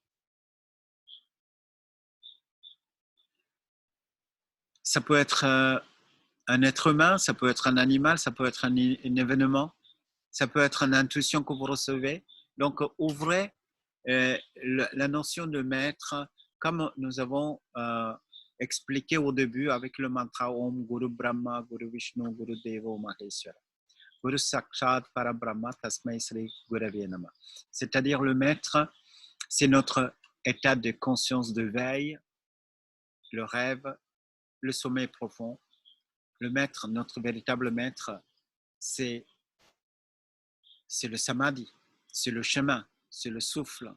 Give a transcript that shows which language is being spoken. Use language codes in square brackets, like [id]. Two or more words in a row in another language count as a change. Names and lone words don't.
[fr] Ça peut être un être humain, ça peut être un animal, ça peut être un événement, ça peut être une intuition que vous recevez. Donc, ouvrez la notion de maître, comme nous avons expliqué au début avec le mantra [sa] Om Guru Brahma, Guru Vishnu, Guru Devo Maheshwara. Guru Sakshat Parabrahma Tasmai Sri Gurave Nama. [fr] C'est-à-dire le maître, c'est notre état de conscience de veille, le rêve, le sommeil profond. Le maître, notre véritable maître, c'est le samadhi, c'est le chemin, c'est le souffle.